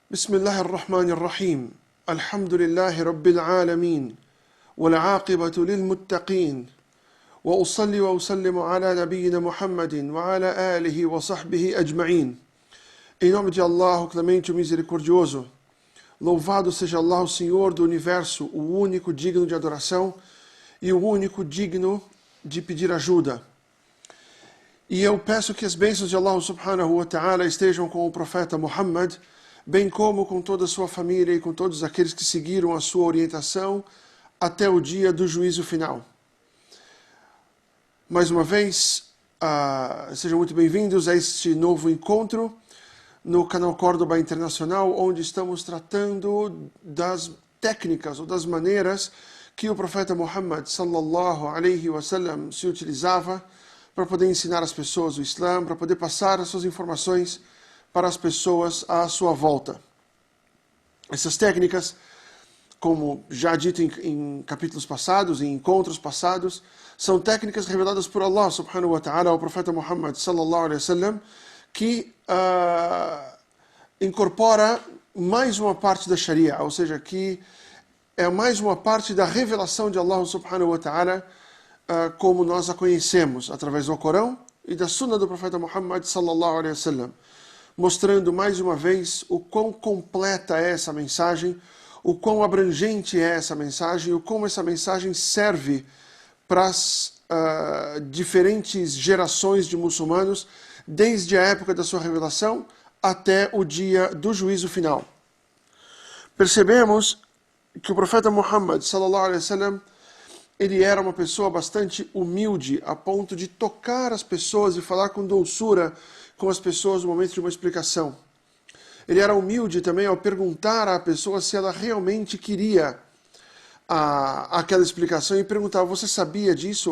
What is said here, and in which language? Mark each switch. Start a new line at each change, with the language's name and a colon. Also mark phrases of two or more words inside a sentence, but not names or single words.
Arabic: بسم الله الرحمن الرحيم الحمد لله رب العالمين والعاقبة للمتقين وأصلي وأسلم على نبينا محمد وعلى آله وصحبه أجمعين.
Portuguese: Em nome de Allah, o clemente e o misericordioso, louvado seja Allah, o Senhor do Universo, o único digno de adoração e o único digno de pedir ajuda. E eu peço que as bênçãos de Allah
Arabic: سبحانه وتعالى
Portuguese: estejam com o profeta Muhammad, bem como com toda a sua família e com todos aqueles que seguiram a sua orientação até o dia do juízo final. Mais uma vez, sejam muito bem-vindos a este novo encontro no canal Córdoba Internacional, onde estamos tratando das técnicas ou das maneiras que o profeta Muhammad
Arabic: صلى الله عليه وسلم
Portuguese: se utilizava para poder ensinar as pessoas o Islã, para poder passar as suas informações para as pessoas à sua volta. Essas técnicas, como já dito em capítulos passados, em encontros passados, são técnicas reveladas por Allah
Arabic: سبحانه وتعالى
Portuguese: ao profeta Muhammad
Arabic: صلى الله عليه وسلم,
Portuguese: que incorpora mais uma parte da Sharia, ou seja, que é mais uma parte da revelação de Allah subhanahu
Arabic: وتعالى,
Portuguese: como nós a conhecemos, através do Corão e da Sunna do profeta Muhammad
Arabic: صلى الله عليه وسلم,
Portuguese: mostrando mais uma vez o quão completa é essa mensagem, o quão abrangente é essa mensagem, o como essa mensagem serve para as diferentes gerações de muçulmanos, desde a época da sua revelação até o dia do juízo final. Percebemos que o profeta Muhammad
Arabic: صلى الله عليه وسلم,
Portuguese: ele era uma pessoa bastante humilde, a ponto de tocar as pessoas e falar com doçura com as pessoas no momento de uma explicação. Ele era humilde também ao perguntar à pessoa se ela realmente queria aquela explicação e perguntava: você sabia disso?